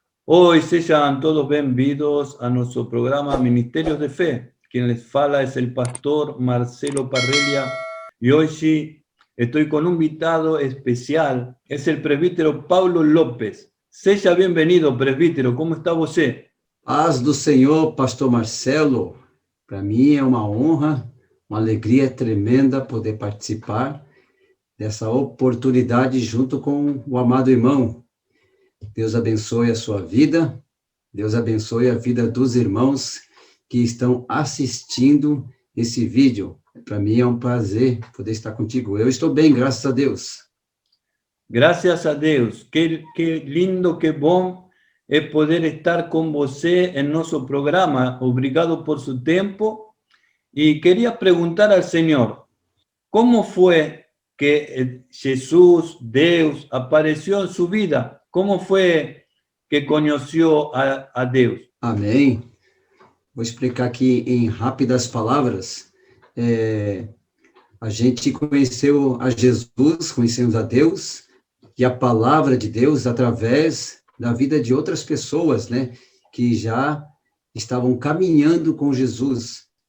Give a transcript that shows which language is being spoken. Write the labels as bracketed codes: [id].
[es] Hoy sean todos bienvenidos a nuestro programa Ministerios de Fe. Quien les fala es el pastor Marcelo Parrelia y hoy sí estoy con un invitado especial, es el presbítero Paulo López. Seja bienvenido, presbítero, ¿cómo está você? [pt] Paz do Senhor, pastor Marcelo. Para mim é uma honra, uma alegria tremenda poder participar dessa oportunidade junto com o amado irmão. Deus abençoe a sua vida, Deus abençoe a vida dos irmãos que estão assistindo esse vídeo. Para mim é um prazer poder estar contigo. Eu estou bem, graças a Deus. [es] Gracias a Deus. Qué lindo, [pt] qué bom é poder estar com você em nosso programa. Obrigado por su tempo. [es] Y quería preguntar al Señor, ¿cómo fue que Jesús, Deus, apareció en su vida? ¿Cómo fue que conoció a Deus? [pt] Amém. Vou explicar aqui em rápidas palavras. A gente conheceu a Jesus, conhecemos a Deus e a palavra de Deus através da vida de outras pessoas, né, que já estavam caminhando com Jesus.